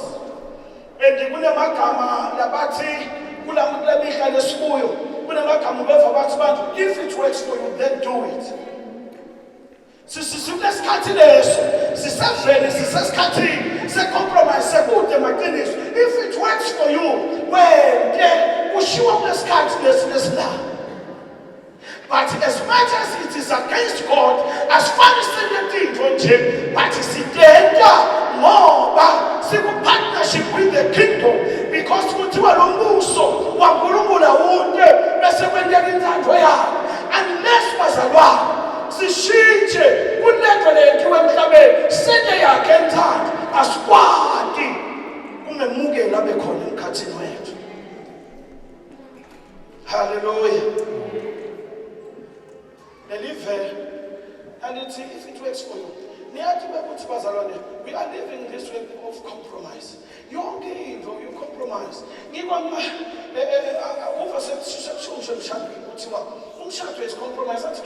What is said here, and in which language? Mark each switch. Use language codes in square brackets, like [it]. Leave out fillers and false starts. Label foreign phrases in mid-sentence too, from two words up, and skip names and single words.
[ss] And kunemagama labathi kula mihla lesikuyo kunemagama beva bathi bantu [en] if it works for you then do it. [ss] Sisisikhathi leso sisavele sisesikhathini se-compromise sekude maqiniso. [en] If it works for you [ss] wente ushiwa kulesikhathi lesila. [en] But as much as it is against God, as far as the but [ss] sidenda ngoba siku-partnership [en] with the kingdom because [ss] kuthiwa lo mbuso waNkulunkulu awunde bese kwenteka intando yakhe. Unless bazalwane sishintshe kulento lenziwe emhlabeni sente yakhe entando asikwati kumemukela bekhona emkhathini wethu. Hallelujah. [en] Believe and it's if it works for you. We are living in this way of compromise. You compromise. Umshado is compromise.